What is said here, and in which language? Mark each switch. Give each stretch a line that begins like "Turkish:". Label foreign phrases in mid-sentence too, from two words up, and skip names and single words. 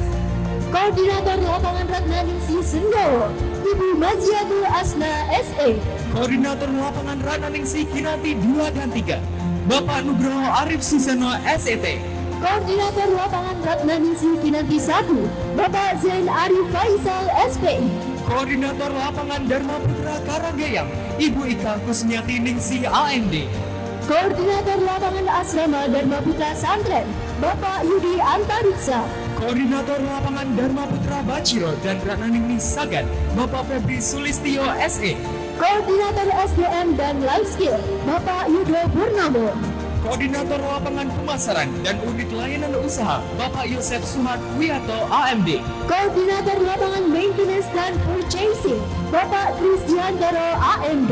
Indonesian: Koordinator Lapangan Ratnaningsi Sendawa, Ibu Maziatul Asna SE. Koordinator Lapangan Ratnaningsi Kinanti 2 dan 3, Bapak Nugroho Arif Suseno SET. Koordinator Lapangan Ratnaningsi Kinanti 1, Bapak Zain Arif Faisal SPI. Koordinator Lapangan Dharma Putra Karanggayam, Ibu Ika Kusmiati Ningsi AMD. Koordinator Lapangan Asrama Dharma Putra Santren, Bapak Yudi Antariksa. Koordinator Lapangan Dharma Putra Baciro dan Ratnaning Sagan, Bapak Febri Sulistio SE. Koordinator SDM dan
English: Life Skill,
Indonesian: Bapak Yudo Purnomo. Koordinator Lapangan Pemasaran dan Unit Layanan Usaha, Bapak Yosef Suhad Wiyato AMD. Koordinator Lapangan Maintenance dan Purchasing, Bapak Krisdiantoro AMD.